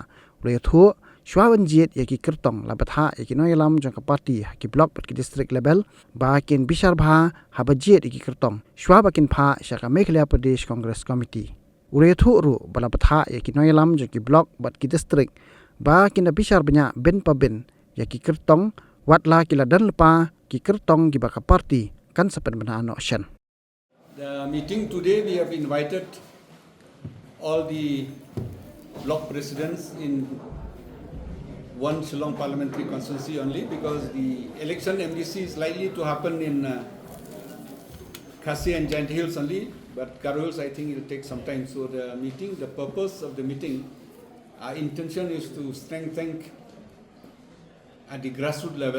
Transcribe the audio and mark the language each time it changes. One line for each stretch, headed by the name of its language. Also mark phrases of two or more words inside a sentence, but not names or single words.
Khasi: Ulay thu shwa banjit ya ki kertong labat ha ya ki noyalam jong party ha ki block bat ki district level ba kin bishar bha ha banjit ya ki kertong. Shwa ba kin pha syaka Meghalaya Pradesh Congress Committee. Ulay thu ru balabat ha ya ki noyalam jong ki block bat ki district ba kin bishar banyak ben pa ben ya ki kertong watla kila dan lepa ki kertong ki baka party kan sepen bena action.
English: The meeting today we have invited all the block presidents in one Shillong parliamentary constituency only because the election MDC is likely to happen in Khasi and Giant Hills only, but Garo Hills I think it will take some time. So the purpose of the meeting, our intention is to strengthen at the grassroots level.